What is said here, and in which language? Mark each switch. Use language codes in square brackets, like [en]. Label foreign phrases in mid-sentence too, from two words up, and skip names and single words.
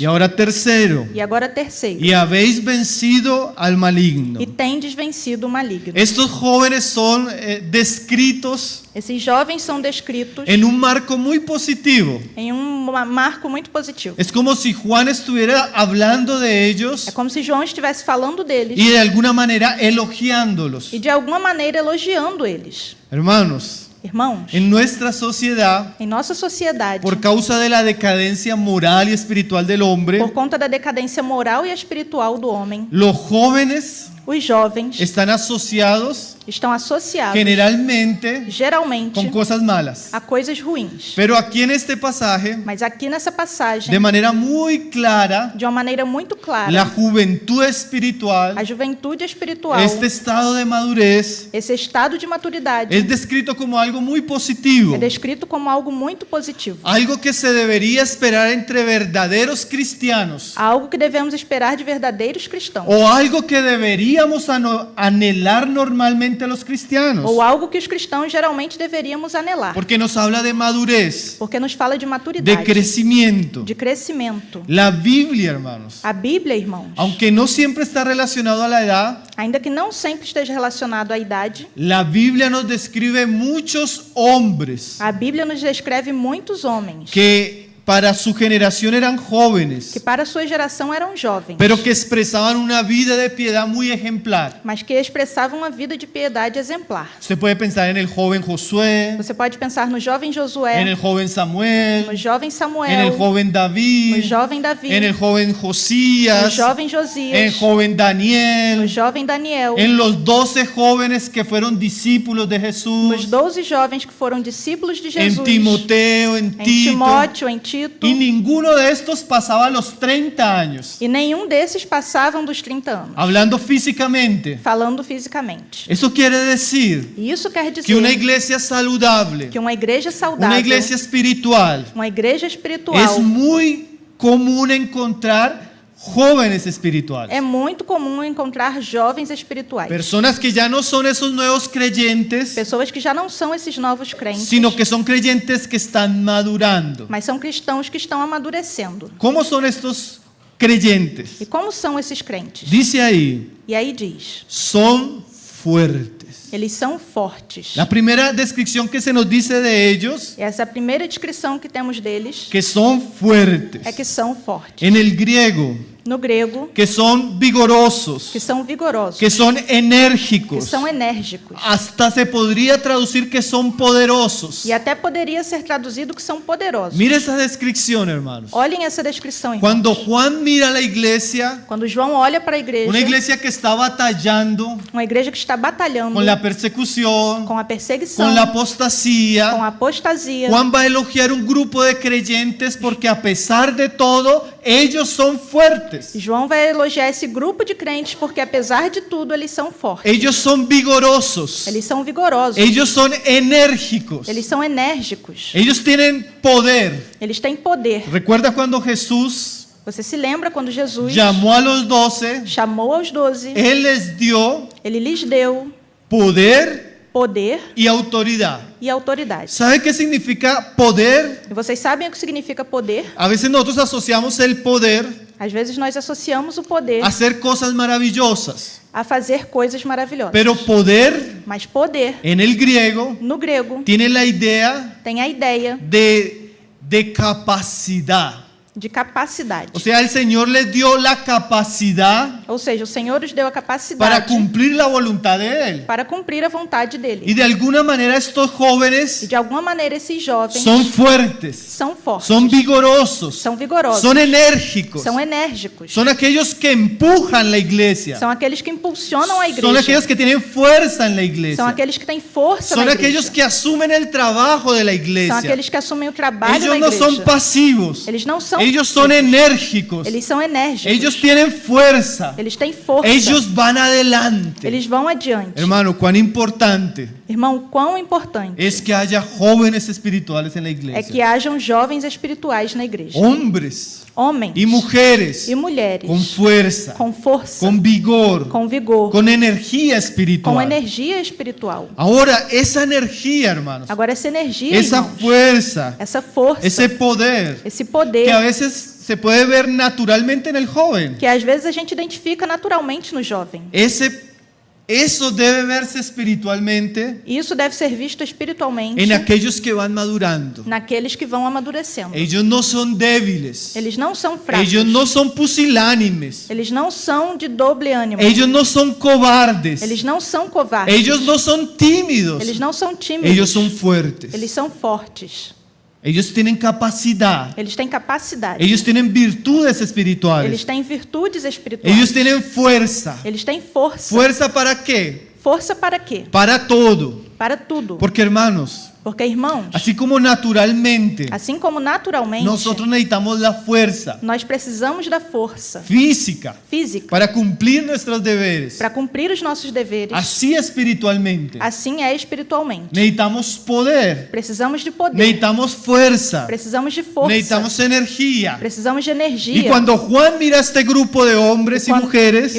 [es] Y ahora tercero, [pt] E agora terceiro. [es] y habéis vencido al maligno. [pt] E tendes vencido o maligno. [es] Estos jóvenes son descritos [pt] Esses jovens são descritos [es] en un marco muy positivo. [pt] em marco muito positivo. [es] Es como si Juan estuviera hablando de ellos [pt] É como se João estivesse falando deles [es] y de alguna manera elogiándolos. [pt] e de alguma maneira elogiando eles. [es] Hermanos, [pt] Irmãos, [es] en nuestra sociedad, [pt] em nossa sociedade, [es] por causa de la decadencia moral y espiritual del hombre, [pt] por conta da decadência moral e espiritual do homem, [es] los jóvenes [pt] os jovens [es] están asociados [pt] estão associados [es] generalmente [pt] geralmente [es] con cosas malas. [pt] a coisas ruins. [es] Pero aquí en este pasaje, [pt] Mas aqui nessa passagem, [es] de manera muy clara, [pt] de uma maneira muito clara, [es] la juventud espiritual, [pt] a juventude espiritual, [es] este estado de madurez, [pt] esse estado de maturidade, [es] es descrito como algo muy positivo, [pt] é descrito como algo muito positivo. [es] algo que se debería esperar entre verdaderos cristianos, [pt] Algo que devemos esperar de verdadeiros cristãos. [es] o algo que deberíamos anhelar normalmente a los cristianos, [pt] Ou algo que os cristãos geralmente deveríamos anelar. [es] porque nos habla de madurez, [pt] Porque nos fala de de maturidade, [es] crecimiento. [pt] de crescimento. [es] La Biblia, hermanos, [pt] A Bíblia, irmãos, [es] aunque no siempre está relacionado a la edad, [pt] ainda que não sempre esteja relacionado à idade, [es] la Biblia nos describe muchos hombres [pt] a Bíblia nos descreve muitos homens [es] que para su generación eran jóvenes, [pt] que para a sua geração eram jovens, [es] pero que expresaban una vida de piedad muy ejemplar. [pt] mas que expressavam uma vida de piedade exemplar. [es] Usted puede pensar en el joven Josué, [pt] Você pode pensar no jovem Josué, [es] en el joven Samuel, [pt] no jovem [es] en el [pt] Samuel, [es] joven [pt] no [es] David, [pt] jovem Davi, [es] en el joven [pt] no [es] Josías, [pt] jovem [es] en el [pt] Josias, [es] joven [pt] no [es] Daniel, [pt] jovem Daniel, [es] en los 12 jóvenes que fueron discípulos de [pt] nos [es] Jesús, [pt] 12 jovens que foram discípulos de [es] en [pt] Jesus, [es] Timoteo, en [pt] em [es] Tito, [pt] Timóteo, em Tito, [es] y ninguno de estos pasaba los 30 años. [pt] e nenhum desses passavam dos 30 anos, [es] Hablando físicamente, [pt] falando fisicamente. [es] eso quiere decir [pt] E isso quer [es] que una [pt] dizer [es] iglesia saludable, [pt] que uma igreja saudável, [es] una iglesia espiritual, [pt] uma igreja espiritual, [es] es muy común encontrar jóvenes espirituales. [pt] É muito comum encontrar jovens espirituais. [es] Personas que ya no son esos nuevos creyentes, [pt] Pessoas que já não são esses novos crentes, [es] sino que son creyentes que están madurando. [pt] mas são cristãos que estão amadurecendo. [es] ¿Cómo son estos creyentes? [pt] E como são esses crentes? [es] Dice ahí, [pt] E aí diz, [es] son fuertes. [pt] eles são fortes. [es] La primera descripción que se nos dice de ellos, [pt] Essa é a primeira descrição que temos deles, [es] que son fuertes. [pt] é que são fortes. [es] En el griego, [pt] No grego, [es] que son vigorosos, [pt] que são vigorosos, [es] que son [pt] que [es] enérgicos. [pt] são enérgicos. [es] Hasta se podría traducir que son poderosos. [pt] E até poderia ser traduzido que são poderosos. [es] Mira esa descripción, hermanos. [pt] Olhem essa descrição, irmãos. [es] Cuando Juan mira la iglesia, [pt] Quando João olha para a igreja, [es] una iglesia que está batallando [pt] uma igreja que está batalhando [es] con la persecución, [pt] com a perseguição, [es] con la [pt] com [es] apostasía, [pt] a apostasia, [es] Juan va a elogiar un grupo de creyentes porque a pesar de todo, ellos son fuertes. [pt] João vai elogiar esse grupo de crentes porque, apesar de tudo, eles são fortes. [es] Ellos son vigorosos. [pt] Eles são vigorosos. [es] Ellos son enérgicos. [pt] Eles são enérgicos. [es] Ellos tienen poder. [pt] Eles têm poder. [es] ¿Recuerda cuando Jesús [pt] Você se lembra quando Jesus [es] llamó a los 12? [pt] chamou aos 12, [es] Él les dio [pt] ele lhes deu [es] poder [pt] poder [es] y autoridad. [pt] e autoridade. [es] ¿Sabe qué significa poder? [pt] E vocês sabem o que significa poder? [es] A veces nosotros asociamos el poder [pt] Às vezes nós associamos o poder [es] a hacer cosas maravillosas. [pt] a fazer coisas maravilhosas. [es] Pero poder, [pt] Mas poder, [es] en el griego, [pt] no grego, [es] tiene la idea [pt] tem a ideia [es] de capacidad. [pt] de capacidade. [es] O sea, el Señor les dio la capacidad [pt] Ou seja, o Senhor nos deu a [es] para [pt] capacidade [es] cumplir la voluntad de Él. [pt] para cumprir a vontade dele. [es] Y de alguna manera estos [pt] E [es] jóvenes [pt] de alguma maneira esses jovens [es] son fuertes, [pt] são fortes, [es] son vigorosos, [pt] são vigorosos, [es] son enérgicos, [pt] são enérgicos, [es] son aquellos que empujan la iglesia, [pt] são aqueles que impulsionam a [es] son [pt] igreja, [es] aquellos que tienen fuerza en la [pt] são [es] iglesia, [pt] aqueles que têm força [es] son [pt] na [es] aquellos [pt] igreja, [es] que asumen el trabajo de la [pt] são [es] iglesia. [pt] aqueles que assumem o trabalho [es] Ellos [pt] na [es] no son [pt] igreja. [es] pasivos, [pt] Eles não são [es] ellos son enérgicos, [pt] eles são enérgicos, [es] ellos tienen fuerza, [pt] eles têm força, [es] ellos van adelante. [pt] eles vão adiante. [es] Hermano, cuán importante [pt] Irmão, quão importante [es] es que haya jóvenes espirituales en la [pt] é que [es] iglesia, [pt] hajam jovens espirituais na igreja, [es] hombres [pt] homens [es] y mujeres [pt] e mulheres [es] con fuerza, [pt] com força, [es] con vigor, [pt] com vigor, [es] con energía [pt] com [es] espiritual. [pt] energia espiritual. [es] Ahora, esa energía, hermanos, [pt] Agora, essa energia, [es] esa [pt] irmãos, [es] fuerza, [pt] essa força, [es] ese poder, [pt] esse [es] que a [pt] poder, [es] veces se puede ver naturalmente en el joven, [pt] que às vezes a gente identifica naturalmente no jovem. [es] eso debe verse espiritualmente [pt] E isso deve ser visto espiritualmente [es] en aquellos que van madurando. [pt] naqueles que vão amadurecendo. [es] Ellos no son débiles, [pt] Eles não são fracos. [es] ellos no son pusilánimes, [pt] Eles não são de doble ânimo. [es] ellos no son cobardes, [pt] Eles não são covardes. [es] ellos no son tímidos, [pt] Eles não são tímidos. [es] ellos son fuertes, [pt] Eles são fortes. [es] ellos tienen capacidad, [pt] Eles têm capacidade. [es] ellos tienen virtudes [pt] Eles [es] espirituales, [pt] têm virtudes espirituais. [es] ellos tienen fuerza. [pt] Eles têm força. [es] ¿Fuerza para qué? [pt] Força para quê? [es] Para todo. [pt] Para tudo. [es] Porque hermanos, [pt] Porque, irmãos, [es] así como naturalmente [pt] assim como naturalmente, [es] nosotros necesitamos la fuerza [pt] nós precisamos da força [es] física [pt] física [es] para cumplir nuestros deberes, [pt] para cumprir os nossos deveres. [es] así espiritualmente [pt] Assim é espiritualmente. [es] necesitamos poder, [pt] Precisamos de poder. [es] necesitamos fuerza, [pt] Precisamos de força. [es] necesitamos energía. [pt] Precisamos de energia. [es] Y cuando Juan mira a este grupo de hombres y [pt] e [es] mujeres,